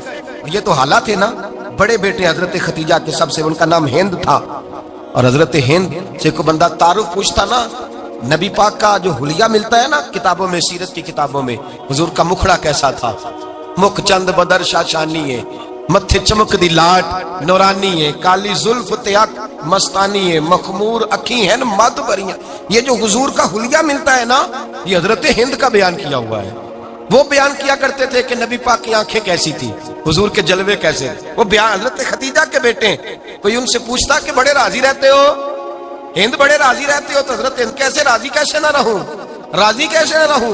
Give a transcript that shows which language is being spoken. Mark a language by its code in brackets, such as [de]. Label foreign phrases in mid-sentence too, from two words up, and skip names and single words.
[ur] یہ تو حالہ تھے نا، بڑے بیٹے حضرت ختیجہ کے سب سے، ان کا نام ہند تھا، اور حضرت ہند سے کوئی بندہ تعارف پوچھتا نا، نبی پاک کا جو حلیہ ملتا ہے نا کتابوں میں، سیرت کی کتابوں میں، حضور کا مکھڑا کیسا تھا، [pa] مکھ چند بدر شاشانی ہے، متھے چمک دی لاٹ نورانی ہے، کالی زلف تے اکھ مستانی ہے، مخمور اکھی ہے مد بھریاں. [ur] یہ جو حضور کا حلیہ ملتا ہے نا، یہ حضرت ہند کا بیان کیا ہوا ہے. وہ بیان کیا کرتے تھے کہ نبی پاک کی آنکھیں کیسی تھی، حضور کے جلوے کیسے تھے. وہ بیان حضرت خدیجہ کے بیٹے، کوئی ان سے پوچھتا کہ بڑے راضی رہتے ہو ہند، بڑے راضی رہتے ہو، تو حضرت ہند کیسے راضی کیسے نہ رہوں، راضی کیسے نہ رہوں.